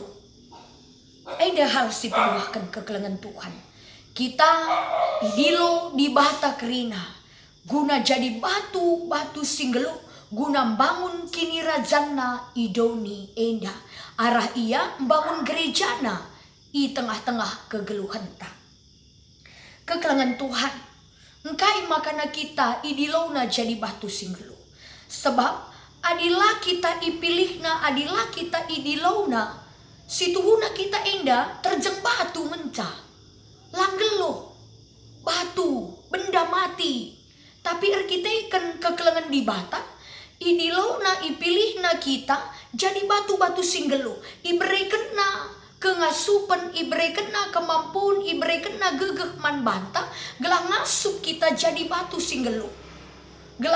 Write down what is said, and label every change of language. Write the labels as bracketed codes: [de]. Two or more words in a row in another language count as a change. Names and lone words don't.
[btx] Ada hal si penuahkan kekelangan Tuhan kita idilo di bata kerina guna jadi batu singgelu guna bangun kini rajana idoni enda arah ia bangun gerejana i tengah-tengah kegeluhan ta kekelangan Tuhan engkai makana kita idilona jadi batu singgelu sebab adilah kita ipilihna adilah kita idilona situhuna kita enda terjeng batu mencah langgelo batu benda mati tapi kita kekelangan di bata idilona ipilihna kita jadi batu-batu singgelu iberikenna kengasupan iberikenna kemampuan iberikenna gegeh man banta gelah ngasup kita jadi batu singgelu gelah